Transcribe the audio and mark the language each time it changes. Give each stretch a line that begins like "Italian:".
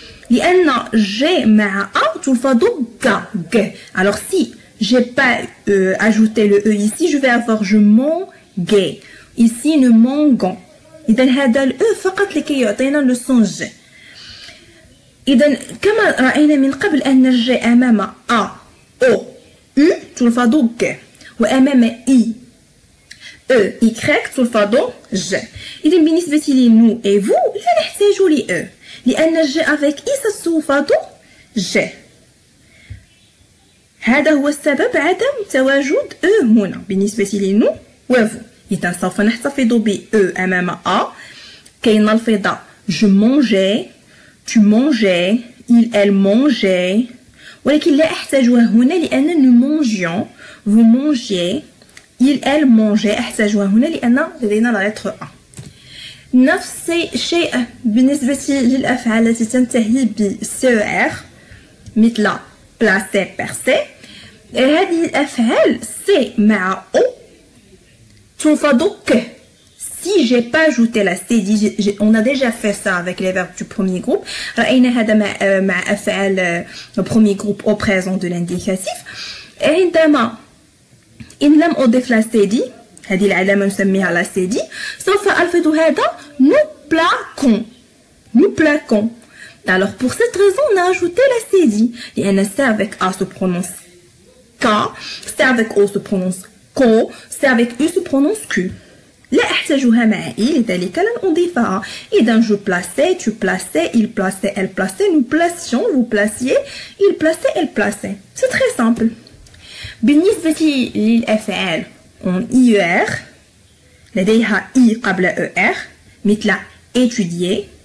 Arabic: لأن G مع A تلفظ G.
French: Alors si j'ai pas ajouté le E ici, je vais avoir je mangeais. Ici nous mangeons.
Arabic: إذا هذا الأ فقط لكي يعطينا
French: le son G.
Arabic: إذا كما رأينا من قبل أن الجي أمام A, O, U تلفظ G وأمام I, E, Y تلفظ G. إذا بالنسبة لنو
French: et vous
Arabic: لا نحتاج ل E لأن الجي avec I ستلفظ G. هذا هو السبب عدم تواجد E هنا بالنسبة لنو وفو. إذا سوف نحتفظ ب E أمام A كي نلفظ
French: je mangeais, tu mangeais, il, elle mangeait.
Arabic: ولكن لا أحتاجها هنا لأن
French: nous mangions, vous mangiez, il, elle mangeait.
Arabic: أحتاجها هنا لأن لدينا
French: la lettre A.
Arabic: نفس الشيء بالنسبة للأفعال التي تنتهي ب CER مثل placer, percer. هذه الأفعال C مع O تلفظ ك.
French: Si j'ai pas ajouté la CD, on a déjà fait ça avec les verbes du premier groupe.
Arabic: رأينا هذا مع أفعال
French: le premier groupe au présent de l'indicatif.
Arabic: عندما إن لم أضف
French: la CD,
Arabic: هذه العلامة نسميها la CD, سوف ألفظ هذا
French: nous plaquons. Nous plaquons. Alors pour cette raison, on a ajouté la CD.
Arabic: لأن
French: C avec A se prononce K, C avec O se prononce Ko, C avec U se prononce Q.
Arabic: لا أحتاجها مع I لذلك لن أضيفها. إذا
French: je plaçais, tu plaçais, il plaçait, elle plaçait, nous placions, vous placiez, il plaçait, elle plaçait. C'est très simple.
Arabic: بالنسبة للأفعال
French: en IER
Arabic: لديها I قبل ER مثل étudier.